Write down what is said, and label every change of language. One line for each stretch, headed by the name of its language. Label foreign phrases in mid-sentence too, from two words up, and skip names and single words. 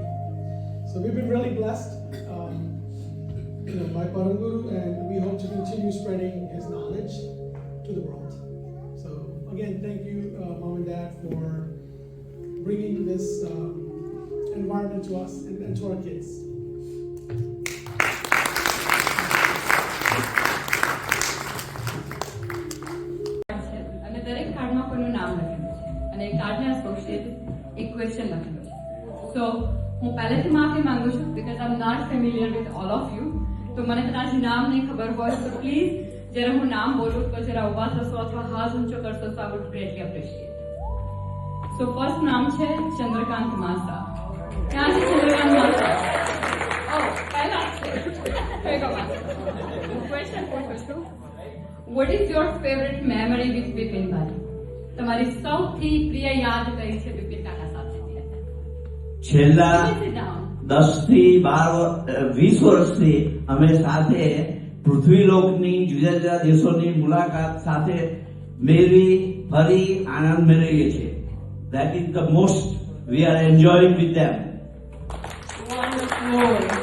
English: So we've been really blessed by Param Guru, and we hope to continue spreading his knowledge to the world. So again, thank you, Mom and Dad, for bringing this environment to us and to our kids.
Gujarati: અને દરેક કાર્ડમાં કોઈનું નામ લખેલું છે અને એ કાર્ડને એસોસિએટેડ એક ક્વેશ્ચન લખેલો છે. સો હું પહેલેથી માફી માંગુ છું
English: because I am not familiar with all of you.
Gujarati: તો મને કદાચ નામ નહીં ખબર હોય તો પ્લીઝ જ્યારે હું નામ બોલું તો જરા ઉભા થશો અથવા હાથ ઊંચો કરશો તો
English: I would greatly appreciate.
Gujarati: સો ફર્સ્ટ નામ છે ચંદ્રકાંત માસા. ક્યાં છે ચંદ્રકાંત માસા? ઓ પહેલા ક્વેશ્ચન પૂછું છું.
English: What is your favorite memory with Bipin Bhai?
Gujarati: તમારી સૌથી પ્રિય યાદ કઈ છે બિપિન કાકા સાથે? છેલ્લા 10 થી 20 વર્ષથી અમે સાથે પૃથ્વીલોકની જુદા જુદા દેશોની મુલાકાત સાથે મેળવી ફરી આનંદ મેળવીએ છીએ.
English: That is the most we are enjoying with them. Wonderful.